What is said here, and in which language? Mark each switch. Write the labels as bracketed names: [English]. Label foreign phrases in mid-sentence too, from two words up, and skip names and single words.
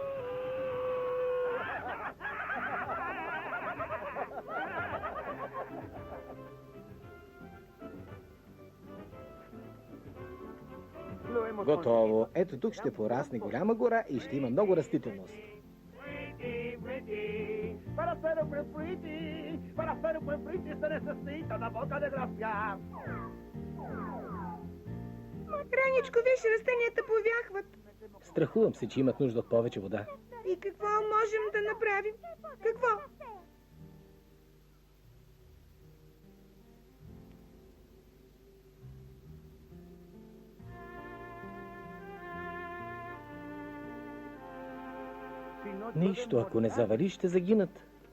[Bulgarian] Готово. Ето тук ще порасне голяма гора и ще има много растителност. [Spanish] Pretty, pretty, para ser un buen pretty, para ser un buen pretty se necesita una boca de gracia. [Bulgarian] Раничко, виж, растенията повяхват. Страхувам се, че имат нужда от повече вода. И какво можем да направим? Какво? Нищо, ако не завали, ще загинат.